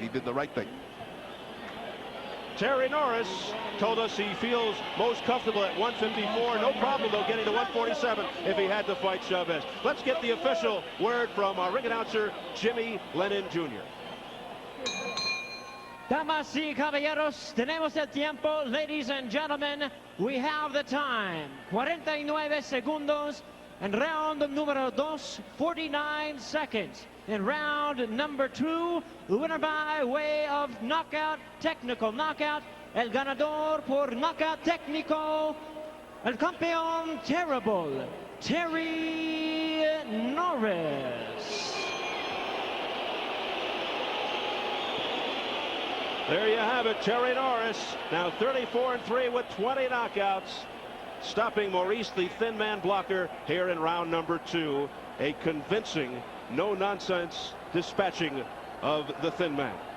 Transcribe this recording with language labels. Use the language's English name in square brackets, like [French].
[English] He did the right thing. Terry Norris told us he feels most comfortable at 154. No problem, though, getting to 147 if he had to fight Chavez. Let's get the official word from our ring announcer, Jimmy Lennon Jr. [Spanish] Damas y caballeros, tenemos el tiempo. [English] Ladies and gentlemen, we have the time. [Spanish] 49 segundos. [English] In round número 2, 49 seconds. In round number 2, winner by way of knockout, technical knockout. [Spanish] El ganador por knockout técnico, el campeón terrible, Terry Norris. [English] There you have it, Terry Norris, now 34-3 with 20 knockouts, stopping Maurice, the thin man blocker, here in round number 2. A convincing, no-nonsense dispatching of the thin man.